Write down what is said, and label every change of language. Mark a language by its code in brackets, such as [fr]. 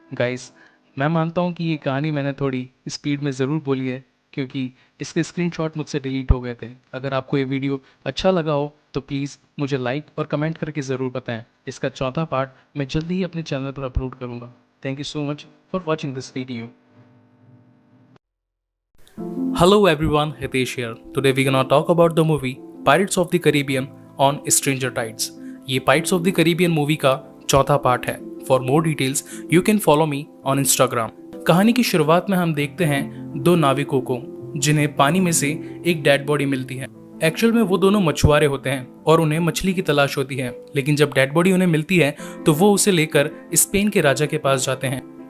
[hi] Guys, मैं मानता हूँ कि ये कहानी मैंने थोड़ी स्पीड में ज़रूर बोली है क्योंकि इसके स्क्रीनशॉट मुझसे डिलीट हो गए थे। अगर आपको ये वीडियो अच्छा लगा हो तो प्लीज़ मुझे लाइक और कमेंट करके ज़रूर बताएं। इसका चौथा पार्ट मैं जल्दी ही अपने चैनल पर अपलोड करूँगा। [en] Thank you so much for watching this video. Hello everyone, Hitesh here. Today we're gonna talk about the movie Pirates of the Caribbean on Stranger Tides. [hi] ये Pirates of the Caribbean movie का चौथा part है। [en] For more details, you can follow me on Instagram. [hi] कहानी की शुरुआत में हम देखते हैं 2 नाविकों को जिन्हें पानी में से एक डेड बॉडी मिलती है। एक्चुअल में वो दोनों मछुआरे होते हैं और उन्हें मछली की तलाश होती है, लेकिन जब डेड बॉडी उन्हें मिलती है तो वो उसे लेकर स्पेन के राजा के पास जाते हैं।